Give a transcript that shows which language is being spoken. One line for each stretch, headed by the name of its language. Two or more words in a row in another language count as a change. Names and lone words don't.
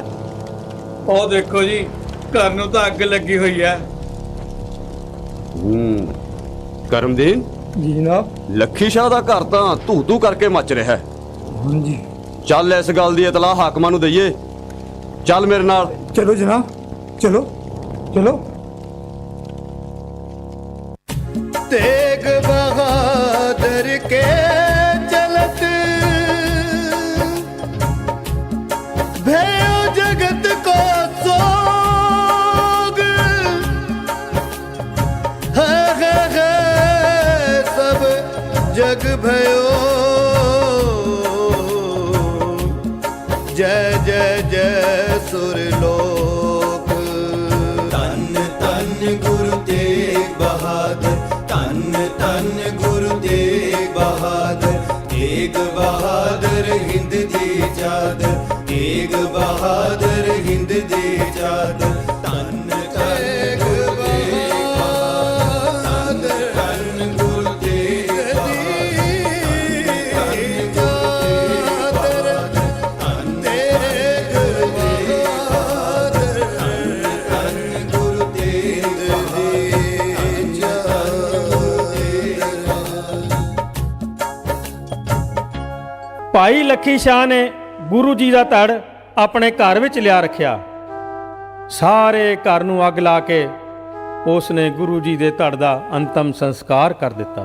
Punjabi: ਉਹ ਦੇਖੋ ਜੀ, ਘਰ ਨੂੰ ਤਾਂ ਅੱਗ ਲੱਗੀ ਹੋਈ ਹੈ। ਕਰਮਦੀਨ ਜੀ ਜਨਾਬ। ਲੱਖੀ ਸ਼ਾਹ ਦਾ ਘਰ ਤਾਂ ਧੂ ਕਰਕੇ ਮੱਚ ਰਿਹਾ ਹੈ। ਹਾਂਜੀ। ਚੱਲ ਇਸ ਗੱਲ ਦੀ ਇਤਲਾਹ ਹਾਕਮਾਂ ਨੂੰ ਦਈਏ। ਚੱਲ ਮੇਰੇ ਨਾਲ। ਚਲੋ ਜਨਾਬ, ਚਲੋ ਚਲੋ।
Hindi: तेग बहादुर के चलत भयो जगत को सोग, है सब जग भयो, जय जय जय सुरलोक। तन तन गुरु तेग बहादुर, तन तन गुरु तेग बहादुर, तेग बहादुर हिंद दी चादर, तेग बहादुर हिंद दी चादर। तन तेग बहादुर, तन गुरु तेग बहादुर, तन तेग बहादुर, तन गुरु तेग
Punjabi: ਭਾਈ ਲੱਖੀ ਸ਼ਾਹ ਨੇ ਗੁਰੂ ਜੀ ਦਾ ਧੜ ਆਪਣੇ ਘਰ ਵਿੱਚ ਲਿਆ ਰੱਖਿਆ। ਸਾਰੇ ਘਰ ਨੂੰ ਅੱਗ ਲਾ ਕੇ ਉਸ ਨੇ ਗੁਰੂ ਜੀ ਦੇ ਧੜ ਦਾ ਅੰਤਮ ਸੰਸਕਾਰ ਕਰ ਦਿੱਤਾ।